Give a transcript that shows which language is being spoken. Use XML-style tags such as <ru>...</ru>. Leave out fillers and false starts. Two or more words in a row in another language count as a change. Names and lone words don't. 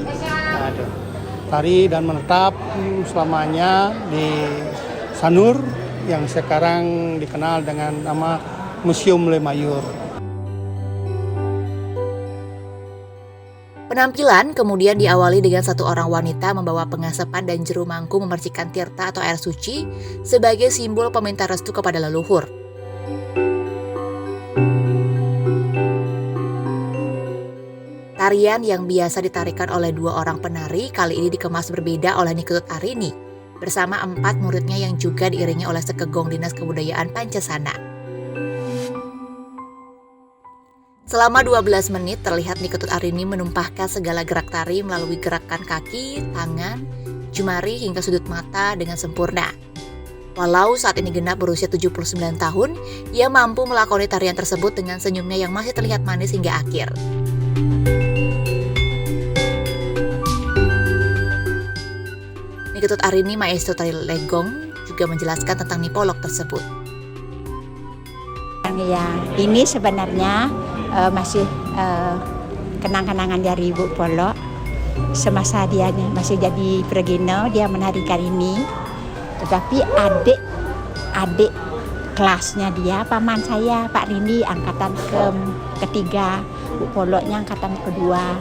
<id>Nah, tari dan menetap selamanya di Sanur yang sekarang dikenal dengan nama Museum Limayur. Penampilan kemudian diawali dengan satu orang wanita membawa pengasapan dan jeru mangku memercikan tirta atau air suci sebagai simbol peminta restu kepada leluhur. Tarian yang biasa ditarikan oleh dua orang penari kali ini dikemas berbeda oleh Niketut Arini bersama 4 muridnya yang juga diiringi oleh Sekegong Dinas Kebudayaan Pancasana. Selama 12 menit terlihat Niketut Arini menumpahkan segala gerak tari melalui gerakan kaki, tangan, jemari hingga sudut mata dengan sempurna. Walau saat ini genap berusia 79 tahun, ia mampu melakoni tarian tersebut dengan senyumnya yang masih terlihat manis hingga akhir. Niketut Arini, maestro tari legong, juga menjelaskan tentang Nipolok tersebut. Ya, ini sebenarnya masih kenang-kenangan dari Ibu Polok. Semasa dia masih jadi Pregino, dia menarikan ini. Tetapi adik kelasnya dia, paman saya, Pak Rini, angkatan ketiga, Bu Poloknya angkatan kedua.</id>